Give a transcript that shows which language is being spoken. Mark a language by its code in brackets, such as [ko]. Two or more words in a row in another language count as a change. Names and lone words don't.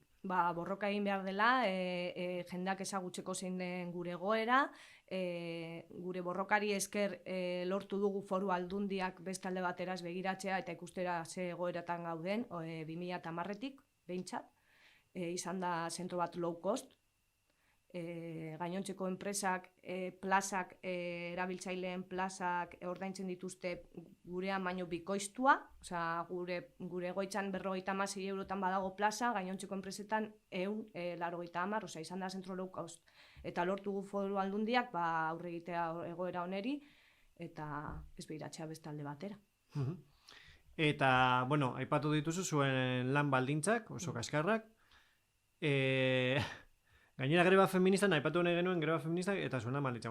[eu] Borroka egin behar dela, jendeak ezagutzeko zein den gure egoera, gure borrokari esker lortu dugu Foru Aldundiak beste alde bateraz begiratzea eta ikustera ze egoeratan gauden, 2010-tik, behintzat, izan da zentro bat [en] low cost, [eu] gainontzeko enpresak, plazak, erabiltzaileen plazak ordaintzen dituzte gurean baino bikoiztua, gure egoitzan 56 eurotan badago plaza, gainontzeko enpresetan 180, izan da zentro [en] low cost. [eu] Eta lortu gu Foru Aldundiak aurre egitea egoera oneri, eta ez behiratzea beste alde batera. Eta, aipatu dituzu zuen lan baldintzak, oso kaskarrak, gainera greba feministan, aipatu nahi genuen greba feministak eta zuen lan baldintzak.